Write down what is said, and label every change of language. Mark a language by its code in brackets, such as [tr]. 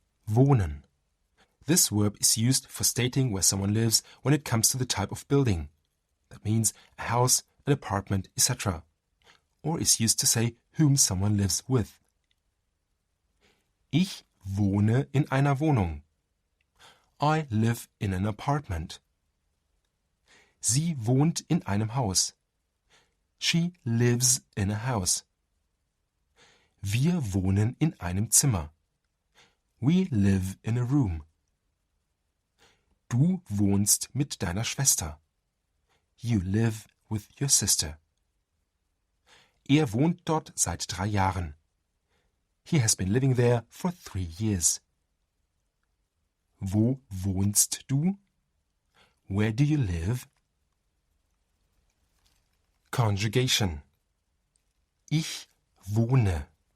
[en] Wohnen. This verb is used for stating where someone lives when it comes to the type of building. That means a house, an apartment, etc. Or is used to say whom someone lives with. [de] Ich wohne in einer Wohnung. [en] I live in an apartment. [de] Sie wohnt in einem Haus. [en] She lives in a house. [de] Wir wohnen in einem Zimmer. [en] We live in a room. [de] Du wohnst mit deiner Schwester. [en] You live with your sister. [de] Er wohnt dort seit 3 Jahren. [en] He has been living there for 3 years. [de] Wo wohnst du? [en] Where do you live? [de] Conjugation. Ich wohne.